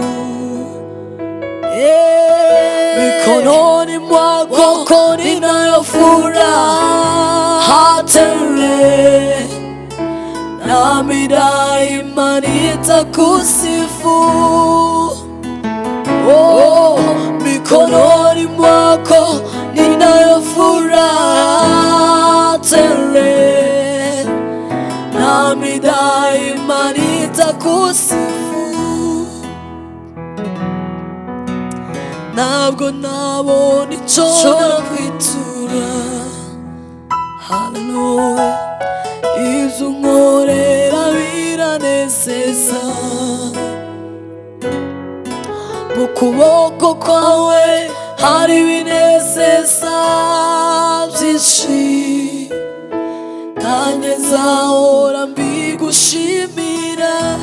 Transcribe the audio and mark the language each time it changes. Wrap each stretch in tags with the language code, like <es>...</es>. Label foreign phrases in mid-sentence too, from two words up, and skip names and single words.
<sw>Mikononi mwako ninayo furaha tele, nami daima nitakusifu. Mikononi mwako ninayo furaha tele, nami daima nitakusifu.</sw> <rw>Ntabwo nabona icyo nakwitura. Haleluya. Ibyo unkorera biranezeza, mu kuboko kwawe hari ibinezeza byinshi, nanjye nzahora mbigushimira.</rw>